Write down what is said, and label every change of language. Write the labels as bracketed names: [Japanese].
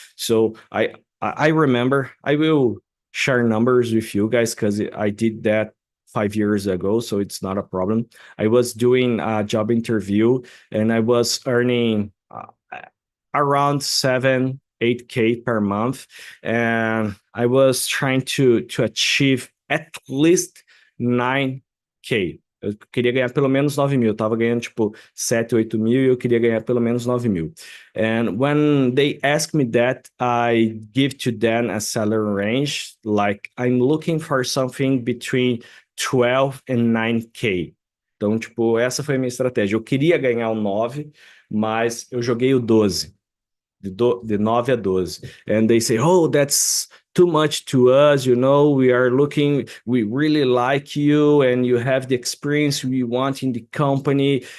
[English] So I remember, I will share numbers with you guys because I did that 5 years ago, so it's not a problem. I was doing a job interview and I was earning around 7, 8K per month, and I was trying to achieve at least 9K. [Portuguese] Eu queria ganhar pelo menos 9 mil. Eu tava ganhando tipo 7, 8 mil e eu queria ganhar pelo menos 9 mil. [English] And when they ask me that, I give to them a salary range. Like I'm looking for something between 12 and 9K. [Portuguese] Então, tipo, essa foi a minha estratégia. Eu queria ganhar o 9, mas eu joguei o 12. [English] The 9 a 12. And they say, oh, that's too much to us. We really like you and you have the experience we want in the company.